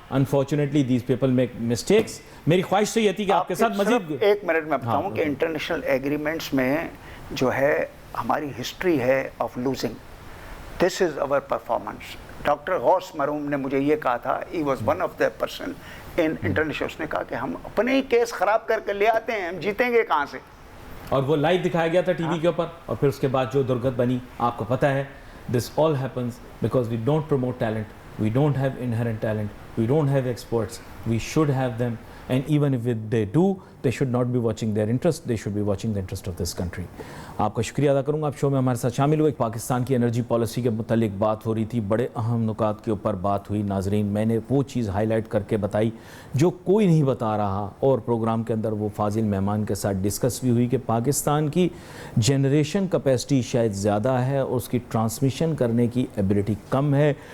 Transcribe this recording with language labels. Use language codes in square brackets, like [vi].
[en] Unfortunately, these people make mistakes. [ur] میری خواہش تو یہ تھی کہ آپ کے ساتھ مزید ایک منٹ میں بتاؤں کہ انٹرنیشنل ایگریمنٹس میں جو ہے ہماری ہسٹری ہے [en] Of losing. This is over performance. [ur] Doctor غوث مرحوم نے مجھے یہ کہا تھا, [en] he was one of the person in international, [ur] اس نے کہا کہ ہم اپنے ہی کیس خراب کر کے لے آتے ہیں, ہم جیتیں گے کہاں سے. اور وہ لائیو دکھایا گیا تھا ٹی وی کے اوپر, اور پھر اس کے بعد جو درگت بنی آپ کو پتہ ہے. [en] This all happens because we don't promote talent, we don't have inherent talent, we don't have experts, we should have them, and even if they do, they should not be watching their interest, they should be watching the interest of this country. [ur] آپ کا شکریہ ادا کروں گا, آپ شو میں ہمارے ساتھ شامل ہوئے. پاکستان کی انرجی پالیسی کے متعلق بات ہو رہی تھی, بڑے اہم نکات کے اوپر بات ہوئی. ناظرین, میں نے وہ چیز ہائی لائٹ کر کے بتائی جو کوئی نہیں بتا رہا, اور پروگرام کے اندر وہ فاضل مہمان کے ساتھ ڈسکس بھی ہوئی کہ پاکستان کی جنریشن کیپیسٹی شاید زیادہ ہے اور اس کی ٹرانسمیشن کرنے کی ایبلٹی کم ہے.